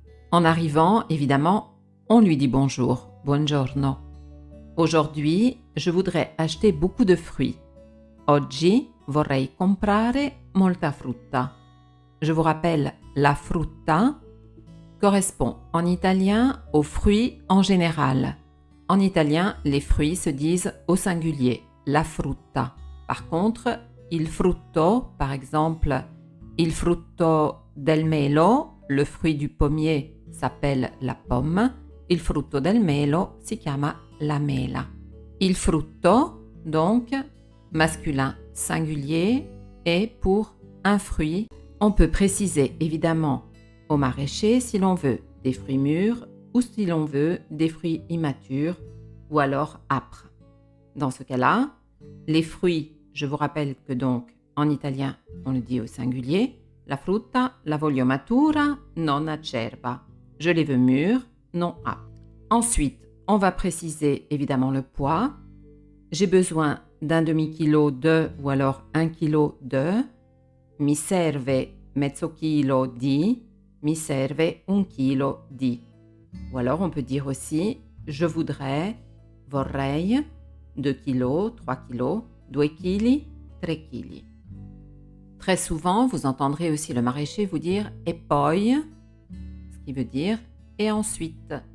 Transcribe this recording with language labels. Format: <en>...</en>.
<fr>En arrivant, évidemment, on lui dit bonjour, buongiorno. Aujourd'hui, je voudrais acheter beaucoup de fruits.</fr> <it>Oggi vorrei comprare molta frutta.</it> <fr>Je vous rappelle, la frutta correspond en italien aux fruits en général. En italien, les fruits se disent au singulier, la frutta. Par contre, il frutto, par exemple,</fr> <it>il frutto del melo,</it> <fr>le fruit du pommier s'appelle la pomme,</fr> <it>il frutto del melo si chiama la mela.</it> <fr>Il frutto, donc, masculin singulier, est pour un fruit. On peut préciser évidemment au maraîcher si l'on veut des fruits mûrs ou si l'on veut des fruits immatures ou alors âpres. Dans ce cas-là, les fruits, je vous rappelle que donc en italien on le dit au singulier,</fr> <it>la frutta la voglio matura, non acerba.</it> <fr>Je les veux mûrs, non âpres. Ensuite, on va préciser évidemment le poids. J'ai besoin d'un demi-kilo de ou alors 1 kilo de.</fr> <it>Mi serve mezzo chilo di, mi serve un chilo di.</it> <fr>Ou alors on peut dire aussi je voudrais, vorrei, 2 kilos, 3 kilos, 2 kg, 3 kg. Très souvent, vous entendrez aussi le maraîcher vous dire</fr> <it>e poi,</it> <fr>ce qui veut dire et ensuite.</fr>